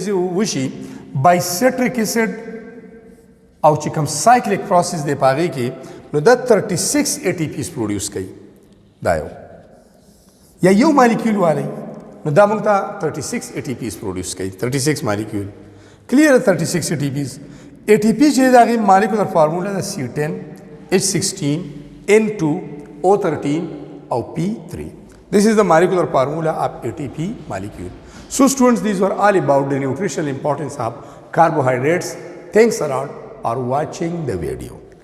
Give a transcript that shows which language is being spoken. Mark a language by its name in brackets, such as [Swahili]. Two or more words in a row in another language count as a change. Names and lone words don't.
[Pashto] دې وشي [English] by citric acid [Pashto] او چې کوم [English] cyclic process [Pashto] دی پاغي کې نو دا 36 ATPs پروډوس کوي دا یا یو مالیکول والی نو دا موږ ته 36 ATPs پروډوس کوي 36 مالیکول کلیئر 36 ATPs ATP چې دا غي [English] molecular formula [Pashto] دا C10 H16 N2 O13 او P3. [English] This is the molecular formula of ATP molecule. So students, these were all about the nutritional importance of carbohydrates. Thanks a lot for watching the video.